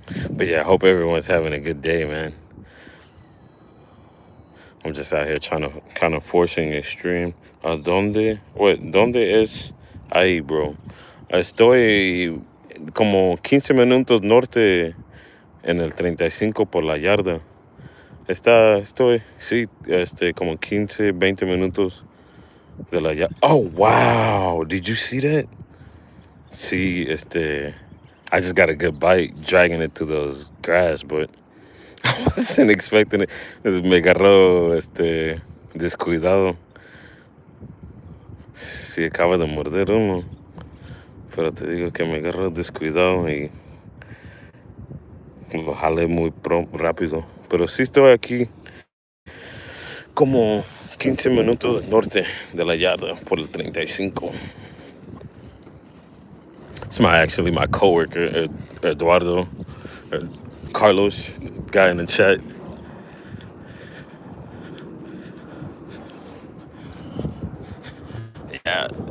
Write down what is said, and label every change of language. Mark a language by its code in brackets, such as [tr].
[en] But yeah, I hope everyone's having a good day, man. I'm just out here trying to kind of forcing a stream. [es] ¿Dónde es ahí, bro? Estoy como 15 minutos norte en el 35 por la yarda. Sí, como 15, 20 minutos de la yarda. [en] Oh, wow. Did you see that? See, I just got a good bite dragging it to those grass, but I wasn't expecting it. [es] Me agarró, descuidado. Sí, acaba de morder uno. Pero te digo que me agarró descuidado y lo jalé muy rápido. Pero sí estoy aquí como 15 minutos norte de la yarda por el 35. [en] It's my coworker, Eduardo, Carlos, guy in the chat. Yeah.